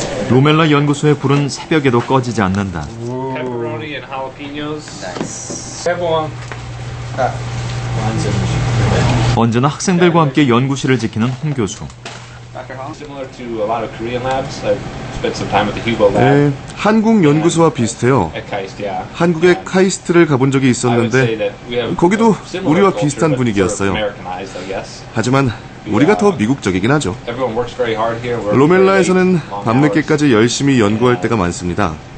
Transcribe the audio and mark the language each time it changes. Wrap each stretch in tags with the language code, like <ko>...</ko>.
<ko>루멜라 연구소의 불은 새벽에도 꺼지지 않는다.</ko> <en>Pepperoni and jalapenos. Nice. Everyone.</en> <ko>언제나 학생들과 함께 연구실을 지키는 홍 교수.</ko> <en>Similar to a lot of Korean labs. I've spent some time at the Hugo lab.</en> <ko>네, 한국 연구소와 비슷해요.</ko> <en>At KAIST, yeah.</en> <ko>한국의 카이스트를 가본 적이 있었는데 거기도 우리와 비슷한 분위기였어요. 하지만 우리가 더 미국적이긴 하죠. 루멜라에서는 밤늦게까지 열심히 연구할 때가 많습니다.</ko>